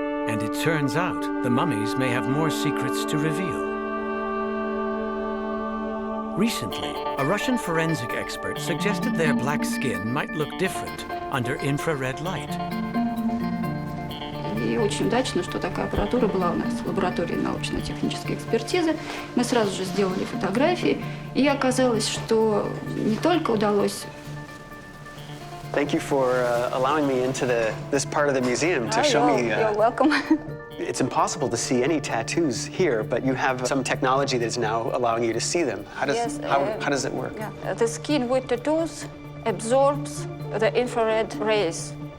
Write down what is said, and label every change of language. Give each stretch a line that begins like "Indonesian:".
English: And it turns out the mummies may have more secrets to reveal. Recently, a Russian forensic expert suggested their black skin might look different under infrared light.
Russian: И очень удачно, что такая аппаратура была у нас в лаборатории научно-технической экспертизы. Мы сразу же сделали фотографии, и оказалось, что не только удалось...
English: Thank you for allowing me into this part of the museum to show me. You're welcome. It's impossible to see any tattoos here, but you have some technology that is now allowing you to see them. How does it work? Yeah. The skin with tattoos absorbs the infrared rays.